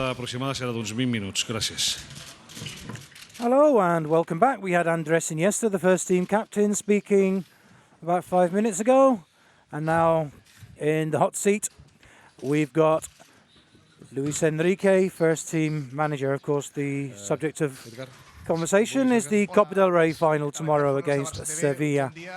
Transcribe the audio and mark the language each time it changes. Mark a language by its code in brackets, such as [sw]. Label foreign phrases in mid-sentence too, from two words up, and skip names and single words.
[ca] aproximada serà d'uns 20 minuts. Gràcies. [en] Hello and welcome back. We had Andrés Iniesta, the first team captain, speaking about 5 minutes ago. And now in the hot seat, we've got Luis Enrique, first team manager. Of course, the subject of conversation is the Copa del Rey final tomorrow against Sevilla.